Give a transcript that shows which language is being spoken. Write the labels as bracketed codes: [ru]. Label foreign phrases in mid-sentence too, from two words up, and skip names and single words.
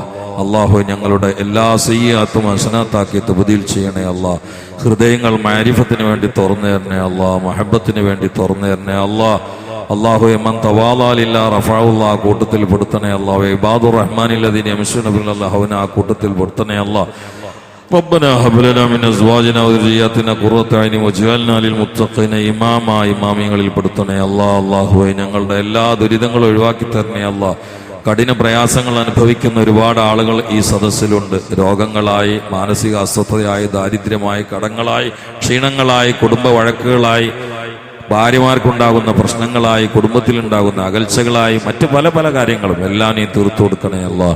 [ml] അള്ളാഹു ഞങ്ങളുടെ എല്ലാ സയ്യിഅത്തും ഹസനാത്താക്കി തബ്ദീൽ ചെയ്യണേ അല്ലാഹ്. ഹൃദയങ്ങൾ മാരിഫത്തിന് വേണ്ടി തുറന്നു തരണേ അല്ലാഹ്, മഹബത്തിന് വേണ്ടി തുറന്നു തരണേ അല്ലാഹ്. അല്ലാഹു [ar] من تواضع لله رفعه الله [ml] ആ കൂട്ടത്തിൽ പെടുത്തണേ അല്ലാഹു. [ar] عباد الرحمن الذين يمشون في الأرض هونا [ml] ആ കൂട്ടത്തിൽ പെടുത്തണേ അല്ലാഹ്. [ar] ربنا هب لنا من ازواجنا وذرياتنا قرة اعين واجعلنا للمتقين ഇമാമാ [ml] ഇമാമിങ്ങളിൽ പെടുത്തണേ അല്ലാഹ്. അല്ലാഹുവേ ഞങ്ങളുടെ എല്ലാ ദുരിതങ്ങളും ഒഴിവാക്കി തരണേ അല്ലാഹ്. കഠിന പ്രയാസങ്ങൾ അനുഭവിക്കുന്ന ഒരുപാട് ആളുകൾ ഈ സദസ്സിലുണ്ട്. രോഗങ്ങളായി, മാനസിക അസ്വസ്ഥതയായി, ദാരിദ്ര്യമായി, കടങ്ങളായി, ക്ഷീണങ്ങളായി, കുടുംബ വഴക്കുകളായി, ഭാര്യമാർക്കുണ്ടാകുന്ന പ്രശ്നങ്ങളായി, കുടുംബത്തിലുണ്ടാകുന്ന അകൽച്ചകളായി, മറ്റു പല പല കാര്യങ്ങളും എല്ലാം നീ തീർത്തു കൊടുക്കണേ അല്ലാഹ്.